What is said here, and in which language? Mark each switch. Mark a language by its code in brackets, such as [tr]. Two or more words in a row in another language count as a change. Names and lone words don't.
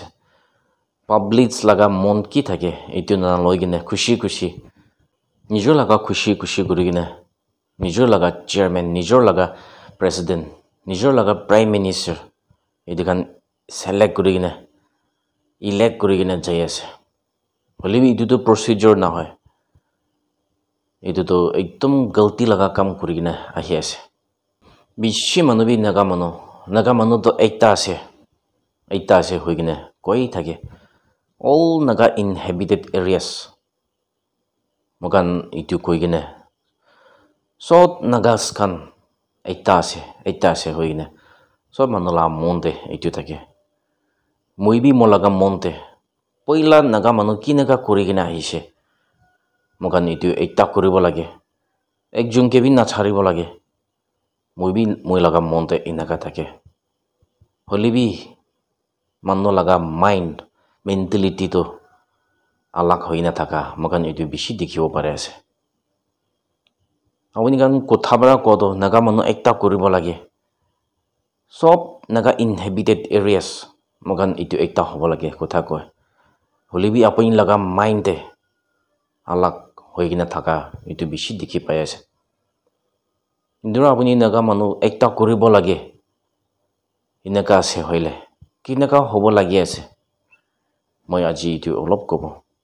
[nag] Publics laga mon ki thake itu na loigine khushi nijor laga khushi kuri gine nijor laga chairman nijor laga president nijor laga [en] prime minister [nag] itu kan select kuri gine elect kuri gine jai ase. Holebi itu to procedure na hoy. Itu to ekdom galti laga kam kuri gine ahi ase. Bishi manu bi naga manu to ekta ase hoigine koi thake all naga [en] inhabited areas [nag] mogan itu koi gine sot nagas kan ekta ase hoigine sob manu la monte itu thake moi bi molaga monte poila naga manu ki naga kuri gine ahishe mogan itu ekta kuribo lage ekjon ke bi na chharibo lage moi laga monte inaga thake holebi manu laga [en] mind mentality [nag] to alak hoina thaka mogan itu bishi dikhibo pare ase. Awuni kan kotha bara kodo naga manu ekta kuribo lage sob naga [en] inhabited areas [nag] mogan itu ekta hobo lage kotha koy holebi apuni laga mind te alak hoigina thaka itu bishi dikhi pai ase. Indra apuni naga manu ekta kuribo lage inaka ase hoile kinaka hobo lagi ase moi aji itu olop kobo.